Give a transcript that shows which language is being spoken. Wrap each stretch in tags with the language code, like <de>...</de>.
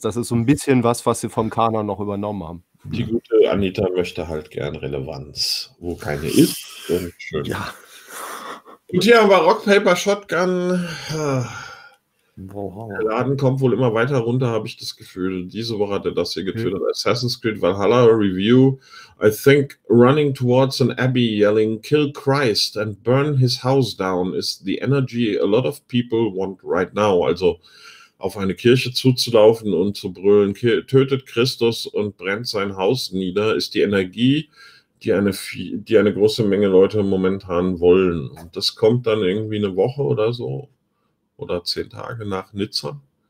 <de>Das ist so ein bisschen was, was sie vom Kanon noch übernommen haben. Die gute Anita möchte halt gern Relevanz, wo keine ist. Und schön. Ja. Und hier haben wir Rock, Paper, Shotgun. Der Wow. Laden kommt wohl immer weiter runter, habe ich das Gefühl. Diese Woche hat er das hier Okay. getwittert. Assassin's Creed Valhalla Review.</de> <en>I think running towards an abbey yelling kill Christ and burn his house down is the energy a lot of people want right now.</en> <de>Also auf eine Kirche zuzulaufen und zu brüllen, tötet Christus und brennt sein Haus nieder, ist die Energie, die eine große Menge Leute momentan wollen. Und das kommt dann irgendwie eine Woche oder so. Oder 10 Tage nach Nizza.</de>